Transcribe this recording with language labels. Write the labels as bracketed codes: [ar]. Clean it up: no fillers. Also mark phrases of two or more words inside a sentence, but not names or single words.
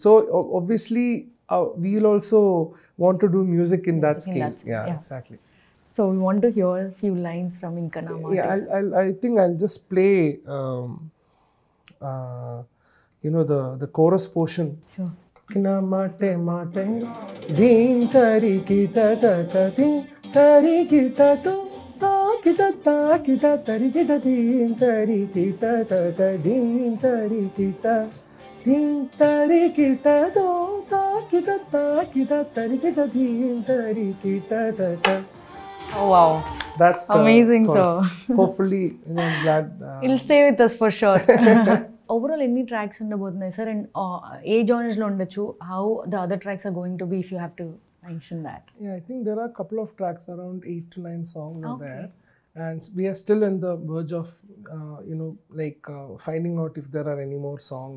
[en] So obviously we'll also want to do music in that scale. Yeah, exactly. So we want to hear a few lines from Inkana. I think I'll just play, the chorus portion. Sure. Kina mate mate, deen tari kita taka, deen tari kita to, ta kita tari kita, deen tari kita taka, deen tari kita. Deen tari kita to, ta kita tari kita, deen tari kita taka. Oh wow, that's amazing. So hopefully, I'm glad it'll stay with us for sure. Overall, any tracks undabothunayi sir, and a genres [te] lo undachu, [en] how the other tracks are going to be, if you have to mention that? Yeah, I think there are a couple of tracks, around 8 to 9 songs are there, and we are still in the verge of finding out if there are any more songs.